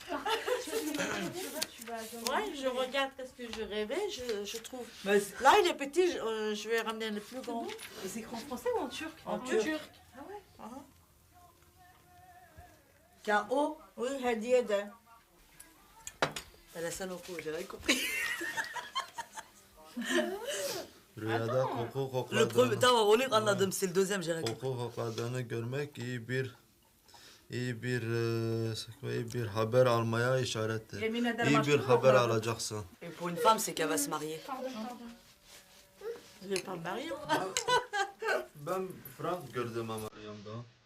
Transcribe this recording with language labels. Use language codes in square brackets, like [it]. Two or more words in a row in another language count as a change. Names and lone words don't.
[fr] Ouais, je regarde qu'est-ce que je rêvais, je trouve. Mais Là, il est petit, je vais ramener le plus grand. Et c'est écrit en français ou en turc? En turc. Ah ouais? K.O. Oui, [tr] hediye de. [fr] Elle a ça non plus, j'ai rien compris. [tr] Rüyada koku [fr] Le premier, [tr] kokladığını, tamam onu anladım, [fr] c'est le deuxième, j'ai rien compris. [tr] koku kokladığını görmek iyi bir haber almaya işarettir. Yemin ederim İyi bir aşkım haber kokladım. alacaksın. [fr] Et pour une femme, c'est qu'elle va se marier. Je vais pas me marier. [tr] Ben Frank gördüm ama yanımda.